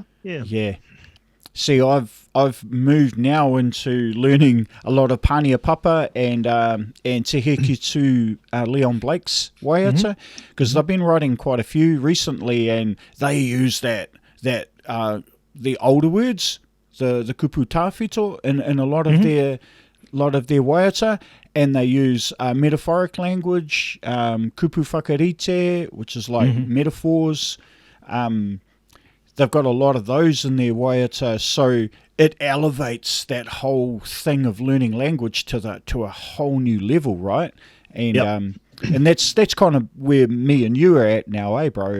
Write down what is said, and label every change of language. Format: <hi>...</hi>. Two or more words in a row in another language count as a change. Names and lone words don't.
<en>See, I've moved now into learning a lot of Pānia Papa and Te Hekitu Leon Blake's waiata, because I've been writing quite a few recently, and they use that the older words, the</en> <mi>kupu tāwhito</mi> <en>in a lot of their waiata, and they use metaphoric language,</en> <mi>kupu whakarite,</mi> <en>which is like metaphors. They've got a lot of those in their waiata, so it elevates that whole thing of learning language to a whole new level, right? And and that's kind of where me and you are at now, bro?</en>